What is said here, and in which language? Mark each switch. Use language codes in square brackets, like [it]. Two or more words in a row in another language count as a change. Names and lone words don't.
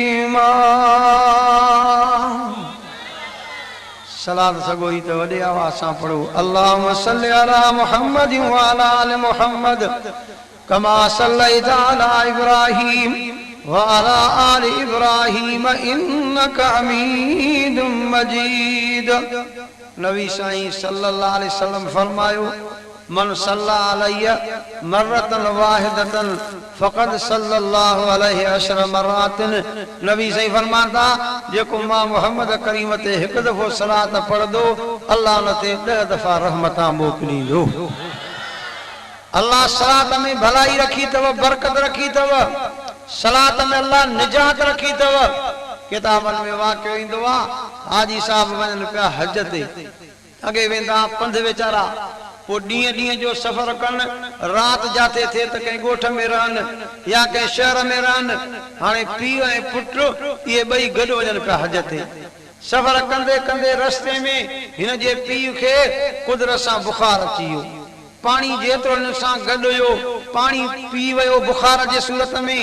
[sd] सलात सगोई तो वडे आवाज से पढ़ो [ar] اللهم صل على محمد وعلى آل محمد كما صليت على إبراهيم وعلى آل إبراهيم إنك حميد مجيد. [sd] नबी साईं [ar] صلى الله عليه وسلم فرمايو من صلى علي مرة واحدة فقد صلى الله عليه عشر مرات. [sd] नबी सही फरमाता जेको मां मोहम्मद करीम ते एक दफो सलात पढ़ दो अल्लाह उन ते 10 दफा रहमतां मोकिलींदो। अल्लाह सलात में भलाई रखी तव, बरकत रखी तव, सलात में अल्लाह निजात रखी तव। किताबन में वाक़ियो ईंदो आ हाजी साहब वञनि पिया हज ते, अगे वेंदा पंध वेचारा, वो ॾींहं ॾींहं जो सफ़र कनि, रात जाते थे त कंहिं ॻोठ में रहनि या कंहिं शहर में रहनि। हाणे पीउ ऐं पुट इहे ॿई गॾु वञनि पिया हज ते। सफ़र कंदे कंदे रस्ते में हिन जे पीउ खे कुदरत सां बुखार अची वियो। पानी जेतिरो हिन सां गॾु हुयो पानी पी वियो बुखार जे सूरत में।